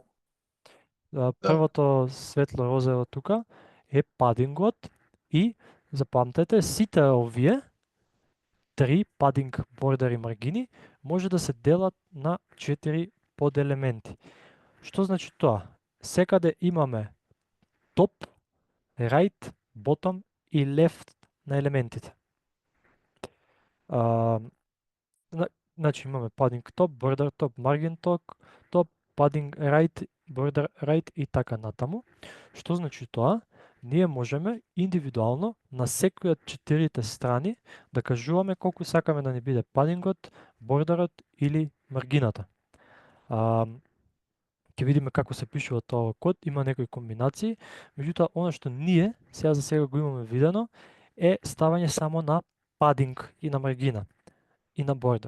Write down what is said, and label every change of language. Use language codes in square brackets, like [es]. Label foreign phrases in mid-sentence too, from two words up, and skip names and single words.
[mk] Првото светло розово тука е падингот и запамтете, сите овие три падинг, бордер и маргини може да се делат на 4 поделементи. Што значи тоа? Секаде имаме топ, [en] right, bottom [mk] и left на елементите. Значи имаме [en] padding top, border top, margin top, padding right, border right [mk] и така натаму. Што значи тоа? Ние можеме индивидуално на секој од четирите страни да кажуваме колку сакаме да ни биде падингот, бордерот или маргината. Ќе видиме како се пишува тоа код, има некои комбинации, меѓутоа она што ние сега за сега го имаме видено е ставање само на падинг и на маргина и на бордер.